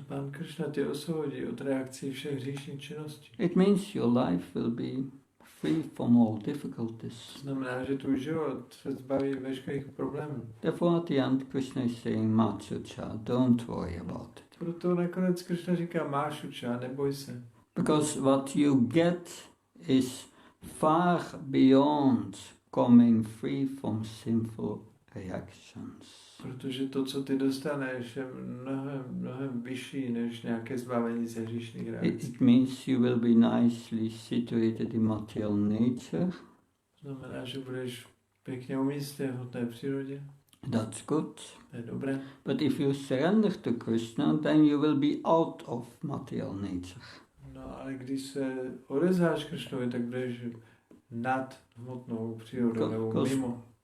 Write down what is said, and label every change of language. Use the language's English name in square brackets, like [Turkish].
[Czech] Pán Krishna tě osvobodí od reakcí všech hříšných činností. [English] It means your life will be free from all difficulties. [Czech] Znamená, že tvůj život se zbaví veškerých problémů. [English] Therefore at the end Krishna is saying, Machucha, don't worry about it. [Czech] Proto nakonec Krishna říká, Mášuča, neboj se. [English] Because what you get is far beyond coming free from sinful reactions. [Czech] Protože to, co ty dostaneš, je mnohem vyšší než nějaké zbavení ze hříšných reakcí. [English] It means you will be nicely situated in material nature. [Czech] Znamená, že budeš pěkně umístěn v té přírodě. [English] That's good. [Czech] To je dobré. [English] But if you surrender to Krishna, then you will be out of material nature. [Czech] No, ale když se odezdáš Krishnovi, tak budeš nad hmotnou přírodou nebo mimo.